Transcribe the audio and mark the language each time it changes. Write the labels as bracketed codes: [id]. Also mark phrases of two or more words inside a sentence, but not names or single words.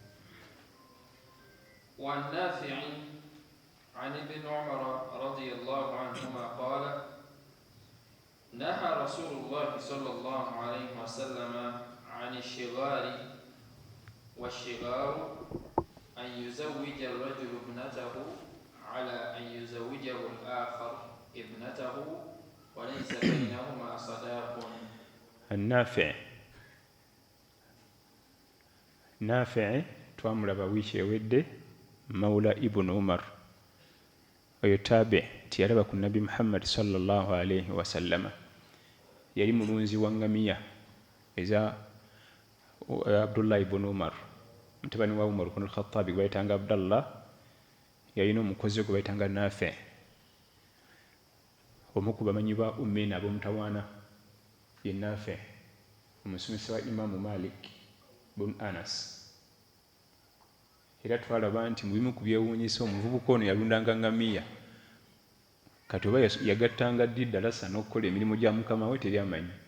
[ar] وعن نافع عن ابن عمر رضي الله عنهما قال نهى رسول الله صلى الله عليه وسلم عن الشغار، والشغار أن يزوج الرجل ابنته على أن يزوجه الآخر ابنته وليس بينهما صداق. [lg] Naafi' twamulaba wiiki ewedde, mawla ibn Umar, oyo taabi tiyalaba ku Nabi Muhammad [ar] صلى الله عليه وسلم. [lg] Yali mulunzi wa ngamiya eza Abdullah ibn Umar, mutabani wa Umar ibn al-Khattab, gwe bayitanga Abdallah. Yalina omukozi gwe bayitanga Naafi', omu ku bamanyi ba Ummina ab'omutawaana ye Naafi', omusomesa wa Imaamu Malik bun Anas. Era twalaba nti mu bimu ku byewuunyisa omuvubuka ono yalundanga ngamiya, kati oba yagattanga ddi ddalasa n'okukola emirimu gya mukama we teryamanyi.